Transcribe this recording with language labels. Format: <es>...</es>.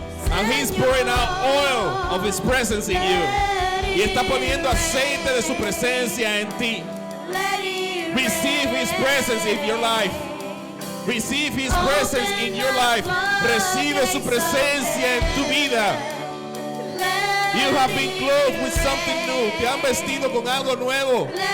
<en>And he is pouring out oil of his presence in you.</en> <es>Y está poniendo aceite de su presencia en ti.</es> <en>Receive his presence in your life. Receive his presence in your life.</en> <es>Recibe su presencia en tu vida.</es> <en>You have been clothed with something new.</en> <es>Te han vestido con algo nuevo.</es>